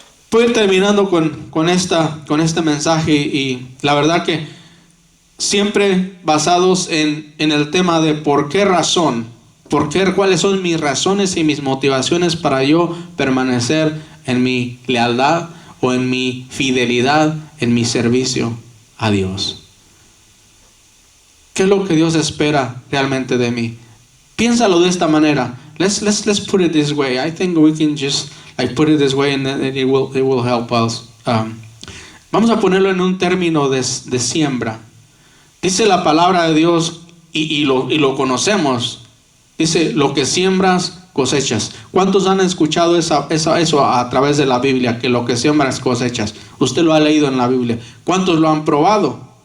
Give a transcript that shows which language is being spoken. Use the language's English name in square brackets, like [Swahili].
[Spanish] Voy a ir terminando con este mensaje, y la verdad que siempre basados en el tema de por qué razón, cuáles son mis razones y mis motivaciones para yo permanecer en mi lealtad o en mi fidelidad, en mi servicio a Dios. ¿Qué es lo que Dios espera realmente de mí? Piénsalo de esta manera. [English] Let's put it this way. I think we can just put it this way, and it will help us. [Spanish] Vamos a ponerlo en un término de siembra. Dice la palabra de Dios, y lo conocemos. Dice: lo que siembras, cosechas. ¿Cuántos han escuchado eso a través de la Biblia? Que lo que siembras, cosechas. Usted lo ha leído en la Biblia. ¿Cuántos lo han probado?